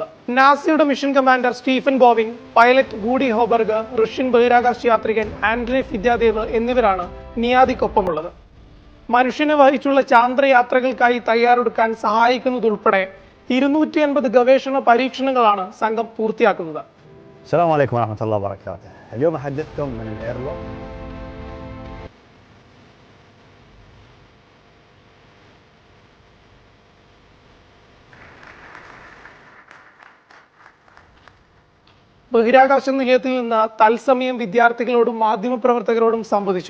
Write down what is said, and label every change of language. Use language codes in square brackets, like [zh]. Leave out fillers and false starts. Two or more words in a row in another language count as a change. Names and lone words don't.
[ml] നാസയുടെ മിഷൻ കമാൻഡർ സ്റ്റീഫൻ ബോവിംഗ്, പൈലറ്റ് ഗൂഡി ഹോബർഗ്, റഷ്യൻ ബഹിരാകാശ യാത്രികൻ ആൻഡ്രേ ഫിദ്യാദേവ് എന്നിവരാണ് നിയാദിക്കൊപ്പമുള്ളത്. മനുഷ്യനെ വഹിച്ചുള്ള ചാന്ദ്രയാത്രകൾക്കായി തയ്യാറെടുക്കാൻ സഹായിക്കുന്നതുൾപ്പെടെ 280 ഗവേഷണ പരീക്ഷണങ്ങളാണ് സംഘം പൂർത്തിയാക്കുന്നത്. [ar] السلام عليكم ورحمة الله وبركاته. اليوم أحدثكم من الإيرلو. [ml] ബഹിരാകാശ നിലയത്തിൽ നിന്ന് തത്സമയം വിദ്യാർത്ഥികളോടും മാധ്യമപ്രവർത്തകരോടും സംവദിച്ചു.